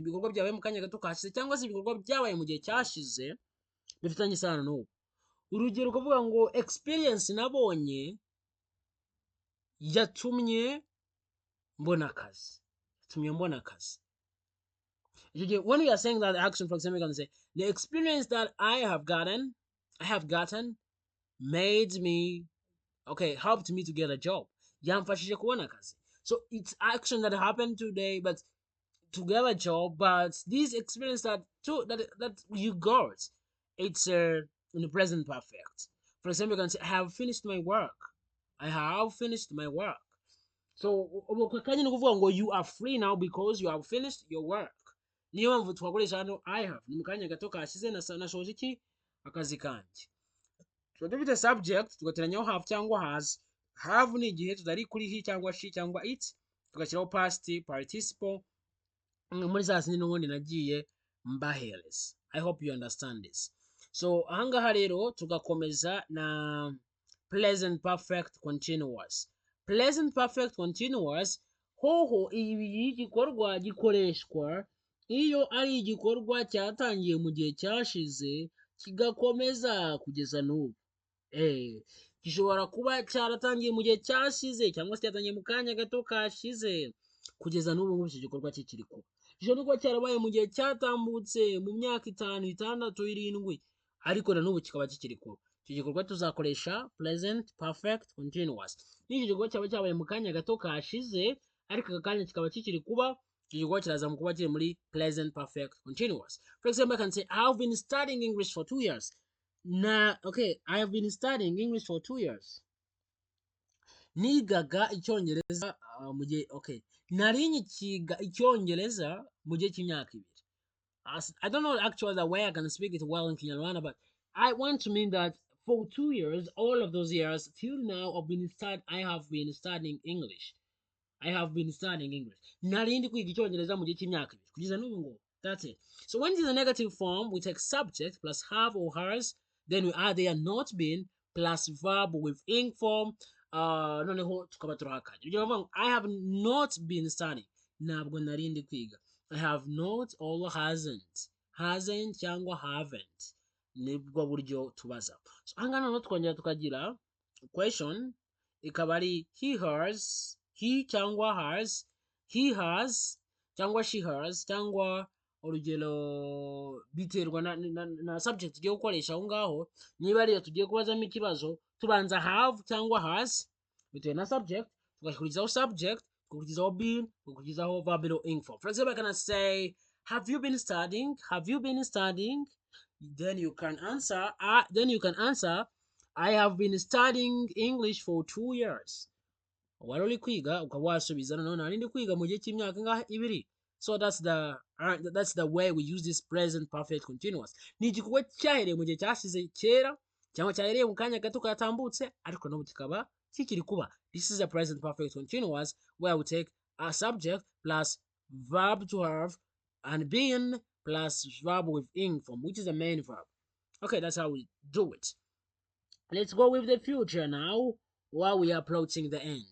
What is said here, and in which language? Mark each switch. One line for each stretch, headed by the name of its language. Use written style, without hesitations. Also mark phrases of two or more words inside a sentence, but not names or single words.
Kinyarwanda: Ibikorwa byabaye mu kanya gato kashize cyangwa se ibikorwa byabaye mu gihe cyashize bifitanye isano n'ubu. Urugero ukavuga ngo experience nabonye yatumye mbona akazi.
English: When we are saying that action, for example, we can say the experience that I have gotten made me, helped me to get a job.
Kinyarwanda: Yamfashije kubona akazi.
English: So it's action that happened today, but to get a job. But this experience that you got, it's in the present perfect. For example, you can say I have finished my work. So
Kinyarwanda: kanya ni kuvuga ngo
English: you are free now because you have finished your work.
Kinyarwanda: Niyo mpamvu twakoresha hano
English: I have,
Kinyarwanda: ni mu kanya gato kashize nashoje iki akazi kanjye. So dufite subject tugateranyaho have cyangwa has. Have ni igihe tutari kuri he cyangwa she cyangwa it, tugashyiraho
English: past participle
Kinyarwanda: muri za zindi n'ubundi nagiye mbahereza.
English: I hope you understand this.
Kinyarwanda: So ahangaha rero tugakomeza na
English: present perfect continuous. Present perfect continuous
Kinyarwanda: hoho ibi gikorwa gikoreshwa iyo ari igikorwa cyatangiye mu gihe cyashize kigakomeza kugeza n'ubu. Gishobora kuba cyaratangiye mu gihe cyashize cyangwa se cyatangiye mu kanya gato kashize kugeza n'ubu ngubu icyo gikorwa kikiri kuba. Gishobora kuba cyarabaye mu gihe cyatambutse mu myaka 5, 6, 7 ariko na n'ubu kikaba kikiri kuba. Icyo gikorwa tuzakoresha
English: present perfect continuous.
Kinyarwanda: N'icyo gikorwa cyaba cyabaye mu kanya gato kashize ariko aka kanya kikaba kikiri kuba, icyo gikorwa kiraza mu kuba kiri muri
English: present perfect continuous. For example, I can say I have been studying English for 2 years. I have been studying English for 2 years.
Kinyarwanda: Nigaga icyongereza mu gihe nari nyikiga icyongereza mu gihe cy'imyaka 2.
English: I don't know actually the way I can speak it well in Kinyarwanda, but I want to mean that for 2 years, all of those years till now I have been studying English.
Kinyarwanda: Nari ndi kwiga icyongereza mu gihe cy'imyaka 2 kugeza n'ubu ngo.
English: That's it. So when it is a negative form, we take subject plus have or has, then we add there not been plus verb with ing form.
Kinyarwanda: Noneho tukaba turahakanya.
English: I have not been studying.
Kinyarwanda: Ntabwo nari ndi kwiga.
English: I have not or hasn't cyangwa haven't.
Kinyarwanda: Nibwo buryo tubaza. So hanga noneho twongera tukagira question ikaba ari he cyangwa has,
English: he has
Kinyarwanda: cyangwa
English: she has,
Kinyarwanda: cyangwa urugero biterwa na subject tugiye gukoresha aho ngaho. Niba ariyo tugiye kubazamo ikibazo tubanza have cyangwa has bitewe na subject, tugakurikizaho subject, tugakurikizaho been, tugakurikizaho
English: verb ing form. For example, I can say have you been studying? Then you can answer I have been studying English for 2 years.
Kinyarwanda: Wari uri kwiga ukaba wasubiza noneho nari ndi kwiga mu gihe cy'imyaka ngaha 2.
English: So that's the way we use this present perfect continuous.
Kinyarwanda: Ni igikorwa cyahereye mu gihe cyashize kera cyangwa cyahereye mu kanya gato katambutse ariko n'ubu kikaba kikiri kuba.
English: This is a present perfect continuous where we take a subject plus verb to have and been plus verb with ing form, which is the main verb. Okay, that's how we do it. Let's go with the future now while we are approaching the end.